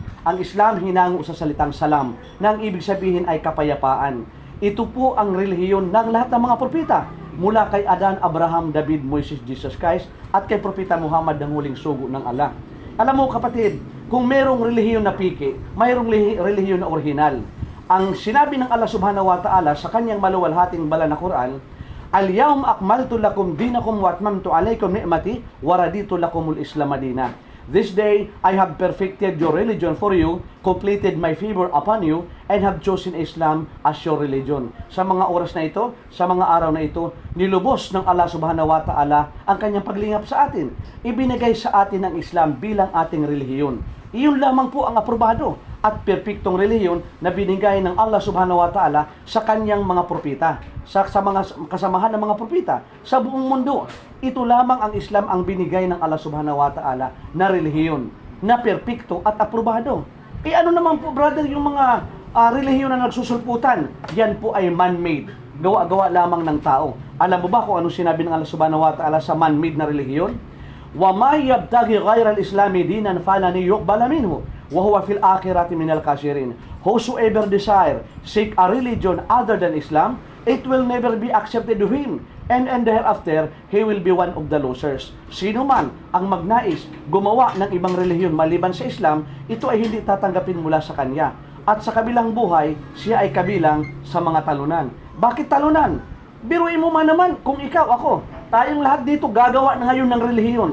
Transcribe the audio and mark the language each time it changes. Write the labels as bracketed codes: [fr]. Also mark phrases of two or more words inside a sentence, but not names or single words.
[tl] Ang Islam hinango sa salitang salam, na ang ibig sabihin ay kapayapaan. Ito po ang relihiyon ng lahat ng mga propeta. Mula kay Adan, Abraham, David, Moises, Jesus Christ, at kay Propeta Muhammad ng huling sugo ng Allah. Alam mo kapatid, kung merong relihiyon na piki, mayroong relihiyon na orihinal. Ang sinabi ng Allah [ar] سبحانه وتعالى [tl] sa kanyang maluwalhating banal na Quran, [ar] اليوم أكملت لكم دينكم وأتممت عليكم نعمتي ورضيت لكم الإسلام دينا. [en] This day, I have perfected your religion for you, completed my favor upon you, and have chosen Islam as your religion. [tl] Sa mga oras na ito, sa mga araw na ito, nilubos ng Allah [ar] سبحانه وتعالى [tl] ang kanyang paglingap sa atin. Ibinigay sa atin ang Islam bilang ating relihiyon. Iyon lamang po ang aprobado at perpektong relihiyon na binigay ng Allah [ar] سبحانه وتعالى [tl] sa kanyang mga propeta, sa mga kasamahan ng mga propeta, sa buong mundo. Ito lamang ang Islam ang binigay ng Allah [ar] سبحانه وتعالى [tl] na relihiyon, na perpekto at aprobado. Ano naman po brother yung mga relihiyon na nagsusulputan? Yan po ay man-made. Gawa-gawa lamang ng tao. Alam mo ba kung ano sinabi ng Allah [ar] سبحانه وتعالى [tl] sa man-made na relihiyon? [ar] وَمَا يَبْتَغِي غَيْرَ الْإِسْلَامِ دِينًا فَلَنْ يُقْبَلَ مِنْهُ وَهُوَ فِي الْآخِرَةِ مِنَ الْخَاسِرِينَ. [en] Whosoever desire seek a religion other than Islam, it will never be accepted to him. and thereafter, he will be one of the losers. [tl] Sino man ang magnais gumawa ng ibang relihiyon maliban sa Islam, ito ay hindi tatanggapin mula sa kanya. At sa kabilang buhay, siya ay kabilang sa mga talunan. Bakit talunan? Biruin mo man naman, kung ikaw, ako, tayong lahat dito gagawa na ngayon ng relihiyon.